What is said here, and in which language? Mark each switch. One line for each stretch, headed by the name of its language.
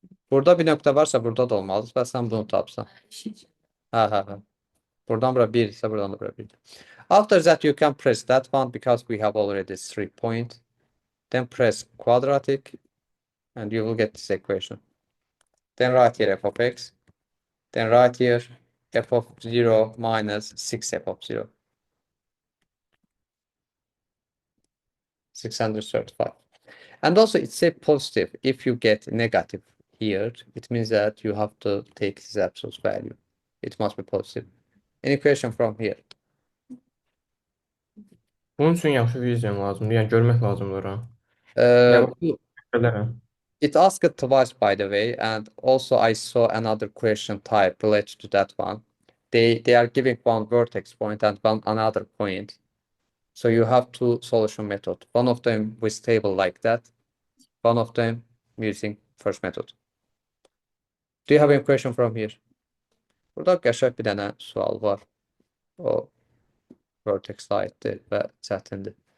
Azerbaijani: Burada bir nöqtə varsa burada da olmalıdır və sən bunu tapsan. Hə. Buradan bura 1 ise buradan da bura 1.
English: After that you can press that one because we have already 3 point. Then press quadratic and you will get this equation. Then write here f of x. Then write here f of 0 minus 6 f of 0. 635. And also it's a positive. If you get negative here, it means that you have to take this absolute value. It must be positive. Any question from here?
Azerbaijani: Bunun üçün yaxşı vizion lazımdır. Yəni görmək lazımdır ora. Uh, Bilərəm.
English: It asked twice, by the way, and also I saw another question type related to that one. They are giving one vertex point and one another point. So you have two solution method. One of them with table like that. One of them using first method. Do you have any question from here?
Azerbaijani: Burada qəşəng bir dənə sual var. O vertex aiddir və çətindir.